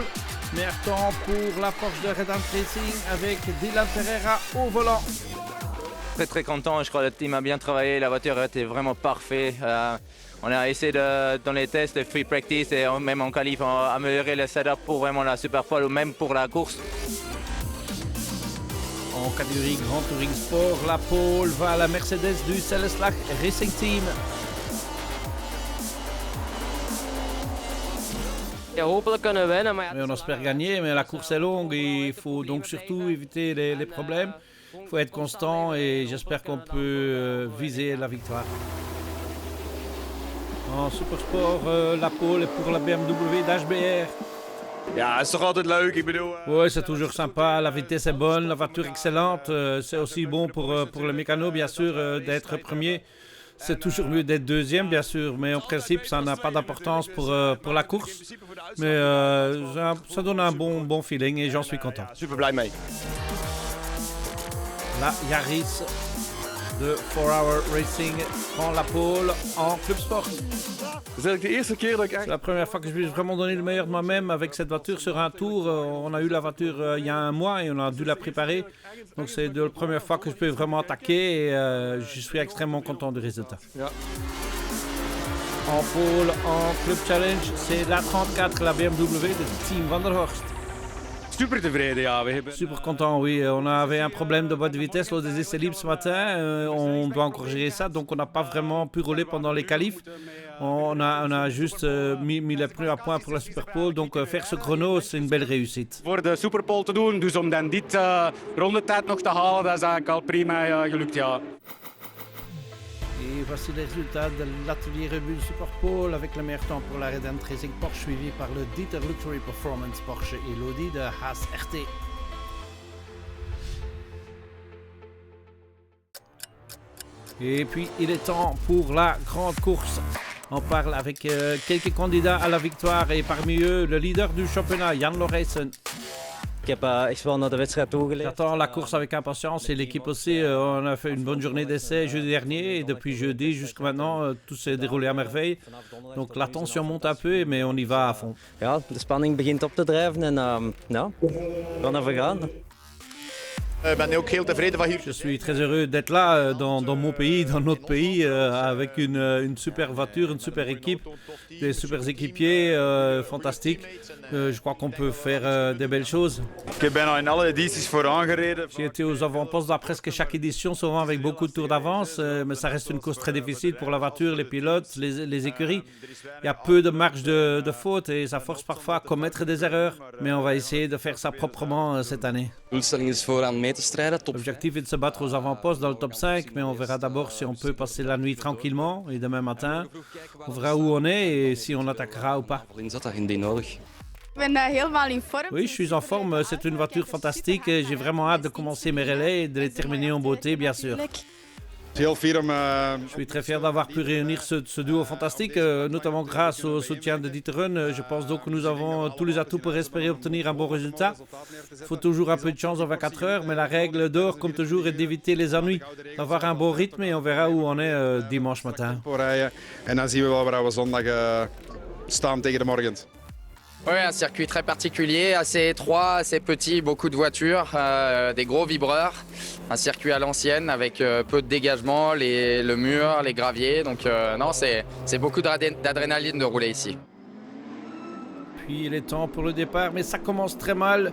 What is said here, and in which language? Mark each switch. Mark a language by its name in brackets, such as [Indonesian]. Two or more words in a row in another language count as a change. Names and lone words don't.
[French] Meilleur temps pour la Porsche de Red Racing avec Dylan Ferreira au volant. Très content, je crois que le team a bien travaillé, la voiture était vraiment parfaite. On a essayé dans les tests de [English] free practice [French] et même en qualif, on a amélioré le setup pour vraiment la Superpole ou même pour la course. En catégorie Grand Touring Sport, la pole va à la Mercedes du Celleslach Racing Team. Mais on espère gagner, mais la course est longue et il faut donc surtout éviter les problèmes. Il faut être constant et j'espère qu'on peut viser la victoire. En Supersport, la pole est pour la BMW d'HBR. [Dutch] Ja, het is toch altijd leuk, ik bedoel... [French] Oui, c'est toujours sympa, la vitesse est bonne, la voiture excellente. C'est aussi bon pour le mécano, bien sûr, d'être premier. C'est toujours mieux d'être deuxième, bien sûr, mais en principe, ça n'a pas d'importance pour la course. Mais ça donne un bon feeling et j'en suis content. [Dutch] Super blij mee. [French] La Yaris de 4-Hour Racing prend la pole en Club Sport. C'est la première fois que je vais vraiment donner le meilleur de moi-même avec cette voiture sur un tour. On a eu la voiture il y a un mois et on a dû la préparer. Donc c'est la première fois que je peux vraiment attaquer et je suis extrêmement content du résultat. [Dutch] Ja. [French] En pole, en Club Challenge, c'est la 34, la BMW de Team Van der Horst. [Dutch] super tevreden, ja. We hebben, [French] Super content, oui. On avait un problème de boîte de vitesse lors des essais libres ce matin. On doit encore gérer ça, donc on n'a pas vraiment pu rouler pendant les qualifs. On a juste mis les pneus à point pour la Superpole. Donc faire ce chrono, c'est une belle réussite. [Dutch] voor de Superpole te doen, dus om dan dit rondetijd nog te halen, dat is eigenlijk al prima gelukt, ja. [French] Et voici les résultats de l'atelier Red Bull Superpole avec le meilleur temps pour la Red Racing Porsche suivi par le Dieter Luxury Performance Porsche et l'Audi de Haas RT. Et puis il est temps pour la grande course. On parle avec quelques candidats à la victoire et parmi eux le leader du championnat, Jan Lorayson. [Dutch] Ik heb echt wel naar de wedstrijd toegeleefd. [French] J'attends la course avec impatience et l'équipe aussi. On a fait une bonne journée d'essai jeudi dernier et depuis jeudi jusqu'à maintenant, tout s'est déroulé à merveille. Donc la tension monte un peu, mais on y va à fond. Ja, de spanning begint op te drijven en ja, we gaan ervoor gaan. Je suis très heureux d'être là dans mon pays, dans notre pays, avec une super voiture, une super équipe, des super équipiers fantastiques. Je crois qu'on peut faire des belles choses. [Dutch] Ik heb bijna in alle edities vooraan gereden. [French] J'ai été aux avant-postes dans presque chaque édition, souvent avec beaucoup de tours d'avance, mais ça reste une course très difficile pour la voiture, les pilotes, les écuries. Il y a peu de marge de faute et ça force parfois à commettre des erreurs, mais on va essayer de faire ça proprement cette année. [Dutch] Doelstelling is vooraan mee te strijden. [French] L'objectif est de se battre aux avant-postes dans le top 5, mais on verra d'abord si on peut passer la nuit tranquillement et demain matin, on verra où on est et si on attaquera ou pas. Oui, je suis en forme, c'est une voiture fantastique et j'ai vraiment hâte de commencer mes relais et de les terminer en beauté, bien sûr. Je suis très fier d'avoir pu réunir ce duo fantastique, notamment grâce au soutien de D'Ieteren. Je pense donc que nous avons tous les atouts pour espérer obtenir un bon résultat. Il faut toujours un peu de chance en 24 heures, mais la règle d'or, comme toujours, est d'éviter les ennuis, d'avoir un bon rythme et on verra où on est dimanche matin. [Dutch] En dan zien we wel waar we zondag staan tegen de morgen. [French] Oui, un circuit très particulier, assez étroit, assez petit, beaucoup de voitures, des gros vibreurs. Un circuit à l'ancienne avec peu de dégagement, le mur, les graviers. Donc non, c'est beaucoup d'adrénaline de rouler ici. Puis il est temps pour le départ, mais ça commence très mal.